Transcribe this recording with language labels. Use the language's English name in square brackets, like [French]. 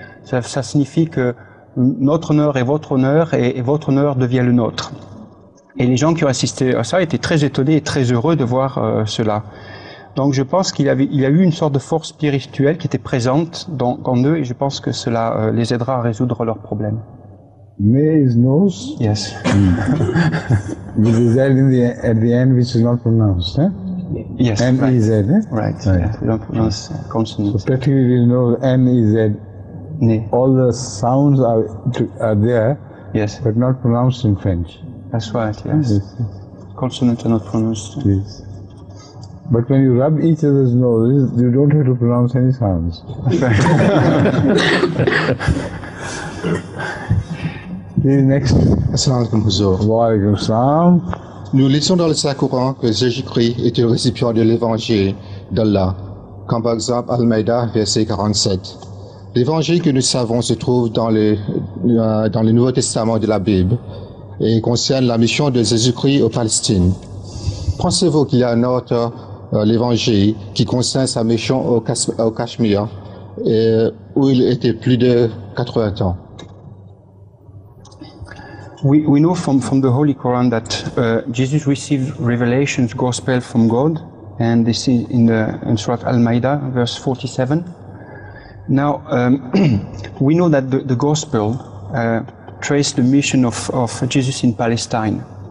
[French] Ça signifie que notre honneur est votre honneur et votre honneur devient le nôtre. Et les gens qui ont assisté à ça étaient très étonnés et très heureux de voir cela. Donc je pense qu'il y a eu une sorte de force spirituelle qui était présente en eux, et je pense que cela les aidera à résoudre leurs problèmes. [English] May is nose. Yes. With the Z at the end, which is not pronounced, eh? Yes. N-E-Z, eh? Right. Right. We don't pronounce consonants. So practically you know N-E-Z. All the sounds are there, Yes. but not pronounced in French. That's right, yes. Consonants are not pronounced. Yes. But when you rub each other's noses, you don't have to pronounce any sounds. The next. [Arabic] Assalamu alaikum, Huzour. Wa alaikum salam. [French] Nous lisons dans le Saint-Coran que Jésus-Christ est le récipient de l'évangile d'Allah, comme par exemple Al-Maïda, verset 47. L'évangile que nous savons se trouve dans le Nouveau Testament de la Bible et concerne la mission de Jésus-Christ aux Palestine. Pensez-vous qu'il y a un autre l'évangile qui concerne sa mission au Cachemire où il était plus de 80 ans? [English] We know from the Holy Quran that Jesus received revelations, gospel from God, and this is in Surah Al-Ma'idah, verse 47. Now, we know that the gospel traced the mission of Jesus in Palestine.